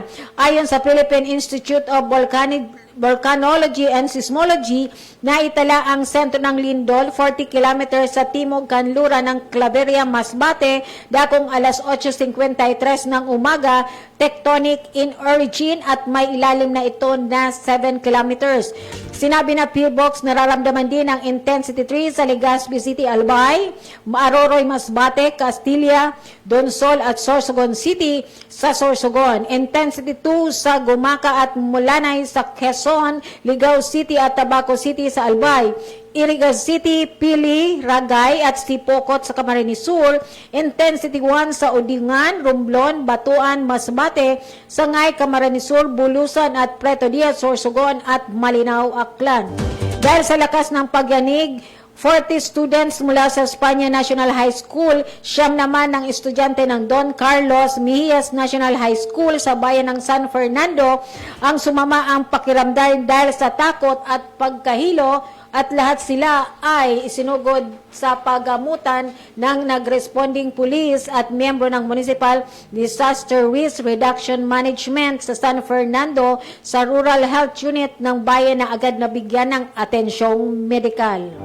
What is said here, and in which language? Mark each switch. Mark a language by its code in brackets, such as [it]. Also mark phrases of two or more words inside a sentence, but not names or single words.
[tl] Ayon sa Philippine Institute of Volcanology and Seismology, naitala ang sentro ng lindol 40 kilometers sa timog kanluran ng Claveria, Masbate, dakong alas 8:53 ng umaga, [en] tectonic in origin [tl] at may ilalim na ito na 7 kilometers. Sinabi na PBOX, nararamdaman din ang intensity 3 sa Legazpi City, Albay, Aroroy, Masbate, Castilla, Donsol at Sorsogon City sa Sorsogon. Intensity 2 sa Gumaca at Mulanay sa Quezon, Ligao City at Tabaco City sa Albay. Iriga City, Pili, Ragay at Sipokot sa Camarines Sur, intensity 1 sa Udingan, Romblon, Batuan, Masbate, Sangay, Camarines Sur, Bulusan at Preto Diaz, Sorsogon at Malinaw, Aklan. Dahil sa lakas ng pagyanig, 40 students mula sa Espanya National High School, 9 naman ng estudyante ng Don Carlos Mejias National High School sa bayan ng San Fernando ang sumama ang pakiramdam dahil sa takot at pagkahilo, at lahat sila ay isinugod sa pagamutan ng nagresponding police at miyembro ng Municipal Disaster Risk Reduction Management sa San Fernando sa Rural Health Unit ng bayan na agad nabigyan ng atensyong medikal.